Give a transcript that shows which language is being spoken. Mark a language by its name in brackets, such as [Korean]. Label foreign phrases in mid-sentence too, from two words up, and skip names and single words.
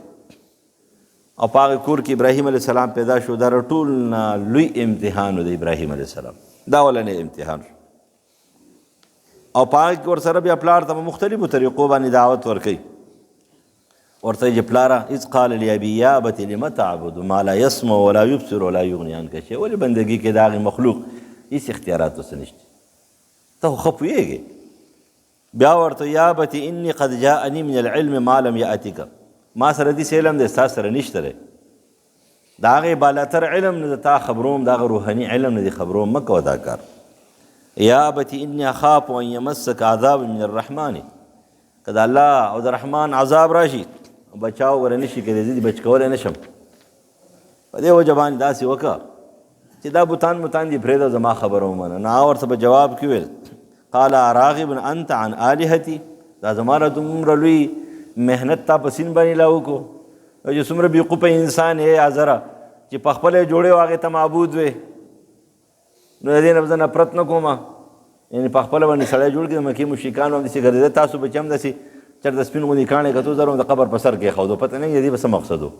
[Pashto] او په هغه کور کې ابراهیم [Arabic] علیه السلام [Pashto] پیدا شو. دا ټول نه لوی امتحان و د ابراهیم [Arabic] علیه السلام، [Pashto] دا اولنی امتحان شو. او په هغه کې ورسره بیا پلار ته په مختلفو طریقو باندې دعوت ورکوي. ورته یې چې پلاره [Arabic] اذ قال لابي یا ابت لم تعبد ما لا يسمع ولا يبصر ولا يغني عنك شيئا. [Pashto] ولې بندګي کې د هغې مخلوق هېڅ اختیارات ورسه نشته، ته خو ښه پوهېږې. بیا ورته [Arabic] یا ابت اني قد جاءني من العلم ما لم يأتك. [Pashto] ما سره داسې علم دی ستا سره نشته دی، د هغې بالاتر علم نه د تا خبروم، د هغه روحاني علم نه دې خبروم، مه کوه دا کار. [Arabic] یا ابت اني اخاف ان يمسك عذاب من الرحمن. [Pashto] که د الله او د رحمان عذاب راشي بچاو ور نشي کېدی، زه دې بچ کولی نشم. په دې وجه باندې داسې وکړه چې دا بوتان دې پرېږده، زما خبره ومنه. نو هغه ورته په جواب کې ویل [Arabic] قال اراغب انت عن آلهتي. [Pashto] دا زما را دومره لوی محنت تا په سین باندې لا وکړو، او چې څومره بېوقوفه انسان یې حاضره چې په خپله یې جوړې و هغې ته معبود وې، نو د دې نه به زه نفرت نه کوم. یعنې په خپله باندې سړی جوړ کړي، د مکې مشرکانو هم داسې ګرځېده، تاسو به چې هم داسې چېرته سپین غوندې کاڼې کتو زر د قبر په سر کېښودو، پته نه وي د دې به څه مقصد و.